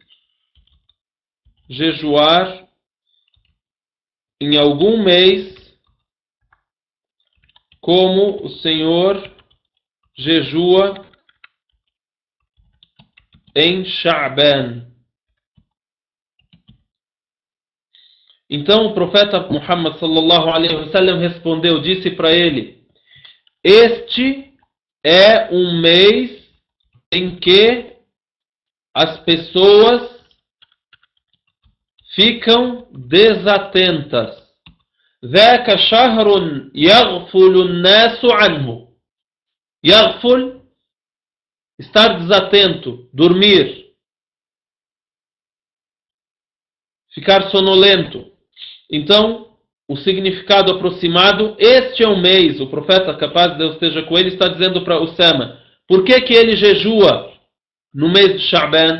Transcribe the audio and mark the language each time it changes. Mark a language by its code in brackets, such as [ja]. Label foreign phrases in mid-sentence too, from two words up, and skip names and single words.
[pt] Jejuar em algum mês como o Senhor jejua em Sha'ban. Então o profeta Muhammad [ar] صلى الله عليه وسلم [pt] respondeu, disse para ele: este é um mês em que as pessoas ficam desatentas. [ar] ذاك شهر يغفل الناس عنه. يغفل, [pt] estar desatento, dormir, ficar sonolento. Então, o significado aproximado. Este é um mês, o profeta, capaz de Deus esteja com ele, está dizendo para Usama, por que que ele jejua no mês de Sha'ban?